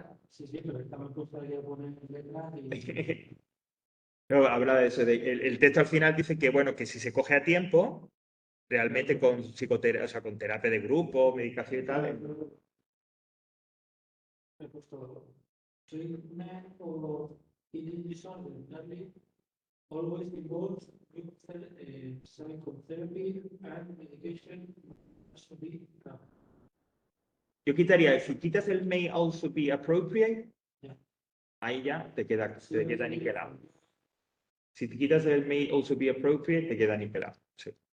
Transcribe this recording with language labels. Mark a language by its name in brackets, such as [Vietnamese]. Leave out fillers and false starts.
[Spanish] Sí, pero estaba gustaría poner letras No, habla de eso, el texto al final dice que, bueno, que si se coge a tiempo, realmente con psicoterapia, o sea, con terapia de grupo, medicación y tal. He puesto [English] treatment or eating disorder, early, always involves psychotherapy and medication must be done. [Spanish] Yo quitaría, si quitas el [English] may also be appropriate, [Spanish] Ya. ahí ya te queda niquelado. Si te quitas el [English] may also be appropriate, [Spanish] te queda niquelado. Sí.